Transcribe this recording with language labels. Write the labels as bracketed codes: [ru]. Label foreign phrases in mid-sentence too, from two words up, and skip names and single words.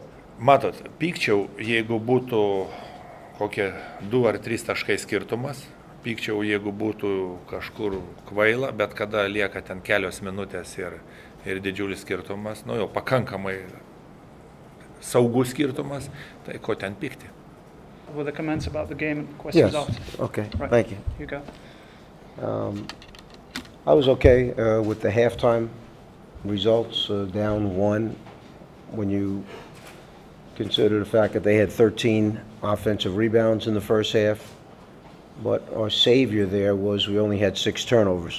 [lt] Matot, pykčiau, jeigu būtų kokie 2 ar 3 taškai skirtumas, pykčiau, jeigu būtų kažkur kvaila, bet kada lieka ten kelios minutės ir didžiulis skirtumas, jau pakankamai saugus skirtumas, tai ko ten pykti. [en] With the comments about the game and questions Yes. asked. Okay. Right. Thank you. You go. I was okay with the halftime results, down 1, when you consider the fact that they had 13 offensive rebounds in the first half, but our savior there was we only had 6 turnovers.